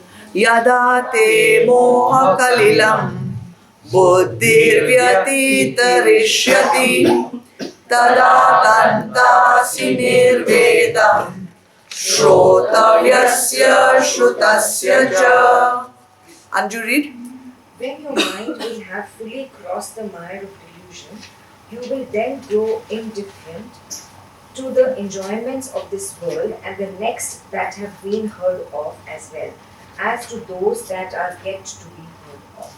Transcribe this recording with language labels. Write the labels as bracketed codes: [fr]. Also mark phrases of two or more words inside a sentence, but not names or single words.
[sa] यदा ते मोह कलिलं बुद्धिर्व्यतितरिष्यति तदा गन्तासि निर्वेदं श्रोतव्यस्य श्रुतस्य च. [en] Anju, read. When your mind will have fully crossed the mire of delusion, you will then grow indifferent to the enjoyments of this world and the next that have been heard of as well as to those that are yet to be heard of.